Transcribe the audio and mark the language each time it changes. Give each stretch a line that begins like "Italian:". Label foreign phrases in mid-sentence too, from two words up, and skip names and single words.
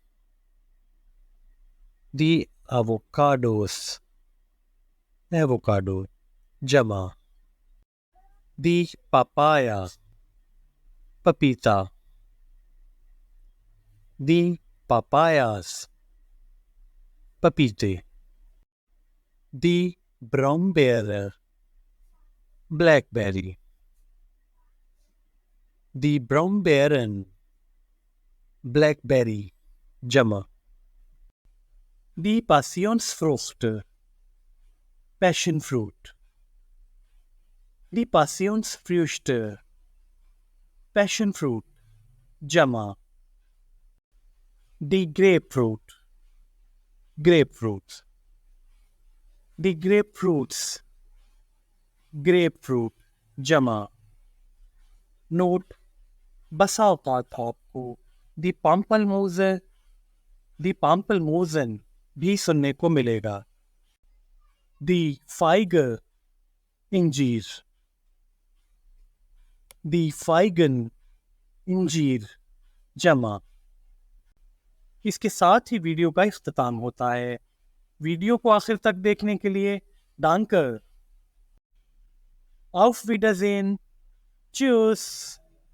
German: die Avocados, एवोकाडो, जमा। die Papaya, पपीता। die Papayas, पपीते। दी Brombeere, blackberry. Die Brombeeren, blackberry, जमा. Die Passionsfrucht,
English: passion fruit.
German: Die Passionsfrüchte,
English: passion fruit,
German: जमा. Die Grapefruit, grapefruits. Die Grapefruits, grapefruit, जमा.
Urdu: نوٹ، بسا اوقات آپ کو
German: die Pampelmusen
Urdu: بھی سننے کو ملے گا.
German: die Feige, इंजीर. die Feigen, इंजीर, जमा.
Urdu: اس کے ساتھ ہی ویڈیو کا اختتام ہوتا ہے. ویڈیو کو آخر تک دیکھنے کے لیے danke.
German: Auf Wiedersehen. Tschüss.